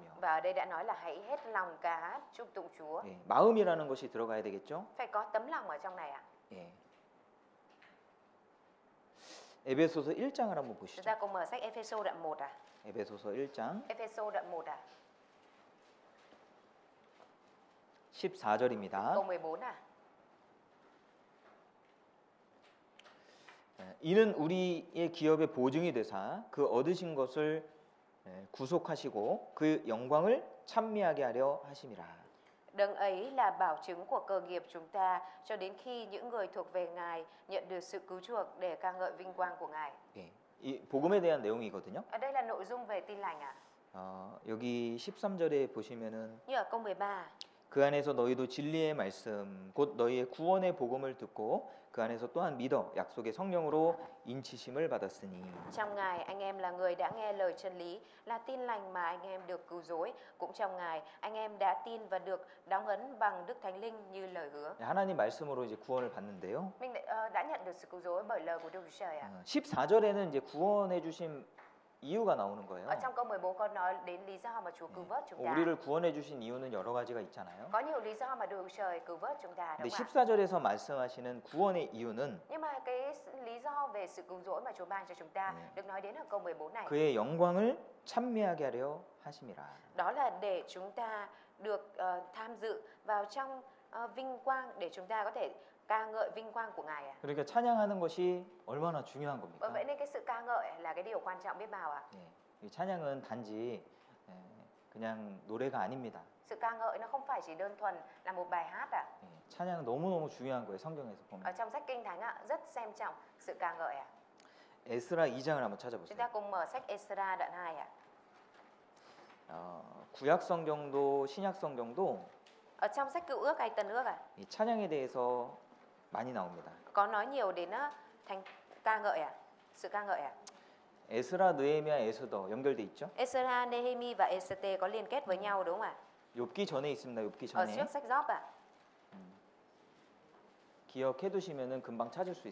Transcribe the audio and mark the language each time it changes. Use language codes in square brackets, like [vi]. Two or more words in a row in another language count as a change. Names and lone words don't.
[vi] Và ở đây đã nói là hãy hết lòng ca hát chúc tụng Chúa. [ko] 예, 마음이라는 것이 들어가야 되겠죠? [vi] Phải có tấm lòng ở trong này [ko] 예. 에베소서 1장을 한번 [vi] Chúng [ko] 보시죠. [vi] ta cùng mở sách Ephesos đoạn 1 [ko] 에베소서 1장 [vi] Ephesos đoạn 1 [ko] 14절입니다. [vi] câu 14 [ko] 이는 우리의 기업의 보증이 되사 그 얻으신 것을 구속하시고 그 영광을 찬미하게 하려 하심이라. [vi] Đấng ấy là bảo chứng của cơ nghiệp chúng ta cho đến khi những người thuộc về Ngài nhận được sự cứu chuộc để ca ngợi vinh quang của Ngài. [ko] 예, 이 복음에 대한 내용이거든요. [vi] Ở đây là nội dung về tin lành [ko] 여기 13절에 보시면은 [vi] Như ở câu 13 [ko] 그 안에서 너희도 진리의 말씀 곧 너희의 구원의 복음을 듣고 그 안에서 또한 믿어 약속의 성령으로 인치심을 받았으니. [vi] Trong Ngài anh em là người đã nghe lời chân lý, là tin lành mà anh em được cứu rỗi. Cũng trong Ngài anh em đã tin và được đóng ấn bằng Đức Thánh Linh như lời hứa. [ko] 하나님 말씀으로 이제 구원을 받는데요. [vi] Mình đã nhận được sự cứu rỗi bởi lời của Đức Chúa Trời [ko] 14절에는 이제 구원해 주신 이유가 나오는 거예요. [vi] Ở trong câu 14 có nói đến lý do mà Chúa cứu vớt chúng ta. [ko] 우리를 구원해 주신 이유는 여러 가지가 있잖아요. [vi] Có nhiều lý do mà Đức Chúa Trời cứu vớt chúng ta [ko] 근데 [vi] đúng không ạ? [ko] 14절에서 말씀하시는 구원의 이유는 [vi] Nhưng mà cái lý do về sự cứu rỗi mà Chúa ban cho chúng ta được nói đến ở câu 14 này. [ko] 그의 영광을 찬미하게 하려 하심이라. [vi] Đó là để chúng ta được tham dự vào trong vinh quang để chúng ta có thể ca ngợi vinh quang của Ngài [ko] 그러니까 찬양하는 것이 얼마나 중요한 [vi] Bởi [ko] 겁니까? [vi] vậy nên cái sự ca ngợi là cái điều quan trọng biết bao [ko] 예, 이 찬양은 단지 그냥 노래가 아닙니다. [vi] Sự ca ngợi nó không phải chỉ đơn thuần là một bài hát [ko] 예, 찬양은 너무너무 중요한 거예요. 성경에서 [vi] Ở [ko] 보면. [vi] trong sách Kinh Thánh rất xem trọng sự ca ngợi [ko] 에스라 2장을 한번 [vi] Chúng [ko] 찾아보세요. [vi] ta cùng mở sách Esra đoạn 2 [ko] 구약 성경도 신약 성경도 [vi] Ở trong sách Cựu Ước hay Tân Ước [ko] 이 찬양에 대해서 많이 나옵니다. [vi] Có nói nhiều đến thành ca ngợi à? Sự ca ngợi à? [ko] 에스라, 느헤미야, 에스더 연결돼 있죠? [vi] Esra, Nehemi và Êxê-tê có liên kết với nhau đúng không ạ? [ko] 욥기 전에 있습니다. 욥기 [vi] Ở [ko] 전에. [vi] trước sách Gióp ạ. [ko] 기억해 두시면은 금방 찾을 수